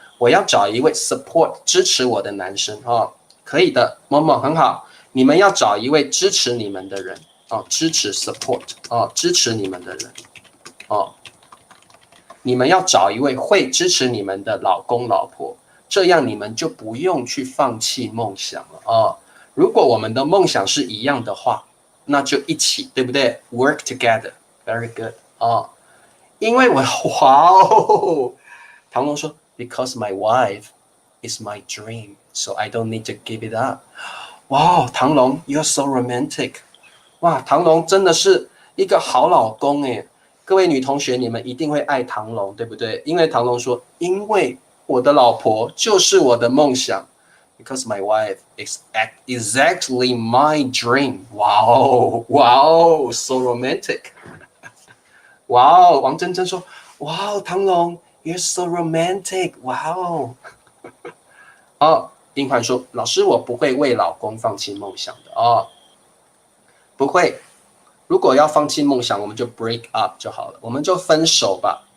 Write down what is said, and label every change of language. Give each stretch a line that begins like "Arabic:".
Chinese: 我要找一位 support 支持我的男生哦，可以的，某某很好，你们要找一位支持你们的人哦，支持 support 哦，支持你们的人哦，你们要找一位会支持你们的老公老婆，这样你们就不用去放弃梦想了哦。如果我们的梦想是一样的话，那就一起，对不对 ？
English: Work together, very good
Chinese: 哦。因为我哇哦，唐龙说。
English: Because my wife is my dream, so I don't need to give it up. 哇，唐龙 ，You're so romantic.
Chinese: 哇，唐龙真的是一个好老公哎！各位女同学，你们一定会爱唐龙，对不对？因为唐龙说，因为我的老婆就是我的梦想。
English: Because my wife is exactly my dream. 哇哦 so romantic.
Chinese: 哇哦，王珍珍说，哇哦，唐龙。
English: You're so romantic, wow!
Chinese: 哦，丁焕说：“老师，我不会为老公放弃梦想的哦，不会。如果要放弃梦想，我们就
English: break up
Chinese: 就好了，我们就分手吧。